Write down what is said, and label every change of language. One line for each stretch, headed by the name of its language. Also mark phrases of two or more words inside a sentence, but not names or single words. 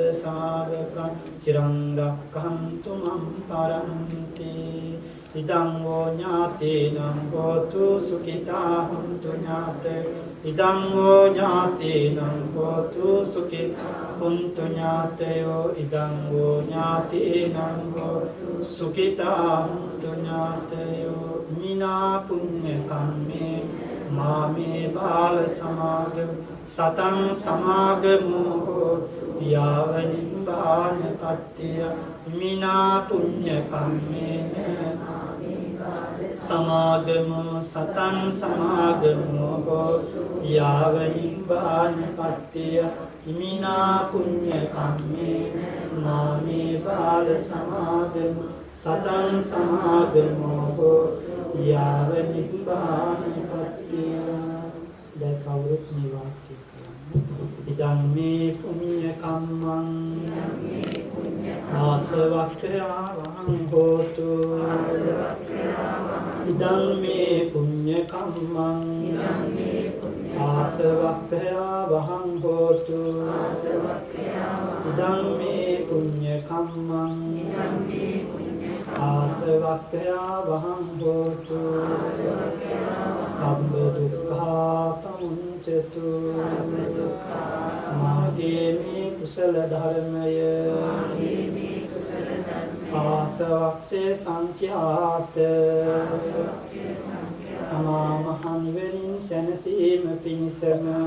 Pali: ශාවකං චිරං රක්ඛන්තු මම් පරන්ති ඉදං වූ ඥාතේනං හෝතු සුඛිතා හුන්තු ඥාතේ ඉදං වූ ඥාතේනං හෝතු සුඛිතා හුන්තු ඥාතයෝ ඉදං වූ ඥාතේනං හෝතු සුඛිතා හුන්තු ඥාතයෝ මිනා පුඤ්ඤ කම්මේ මාමේ බාල සමාගම සතං සමාගමෝ යාව නිබ්බාන පත්තිය මිනා පුඤ්ඤ කම්මේන සමාගමෝ සතං සමාගමෝ යාව නිබ්බාන පත්තිය මිනා පුඤ්ඤ කම්මේන මාමේ බාල සමාගම සතං සමාගමෝ යාව නිබ්බාන පත්තිය
Sinhala: දැන් කවුරුත් මේ වාක්‍ය
Pali: ඉදං මේ පුඤ්ඤ කම්මං ආසවක්ඛයාවං හෝතු ඉදං මේ පුඤ්ඤ කම්මං ආසවක්ඛයාවං හෝතු ඉදං මේ පුඤ්ඤ කම්මං ආසවක්ඛයාවං හෝතු සම්බ දුක්ඛා පමුඤ්චතු
Sinhala: මාගේ මේ කුසල ධර්මය ආසවක්ඛේ සංඛ්‍යාත අමා මහ නිවනින් සැනසීම පිණිසම